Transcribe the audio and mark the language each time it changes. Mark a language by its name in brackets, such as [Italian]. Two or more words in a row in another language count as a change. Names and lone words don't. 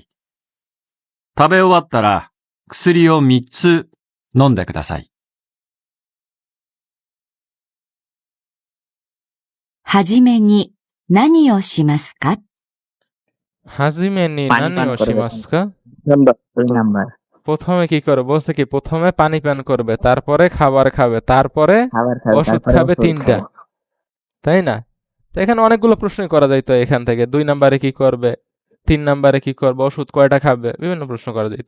[Japanese] 食べ終わったら薬を3つ飲んでください。はじめに何をしますか？はじめに何をしますか? [Bangla] 2 নাম্বার। প্রথমে কি করে বলছে কি প্রথমে পানি পান করবে, তারপরে খাবার খাবে, তারপরে ওষুধ খাবে, 3টা, তাই না? তো এখানে অনেকগুলো প্রশ্নই করা যাইতো এখান থেকে। 2 নাম্বারে কি করবে, 3 নাম্বারে কি করবে, ওষুধ কয়টা খাবে, বিভিন্ন প্রশ্ন করা যাইতো।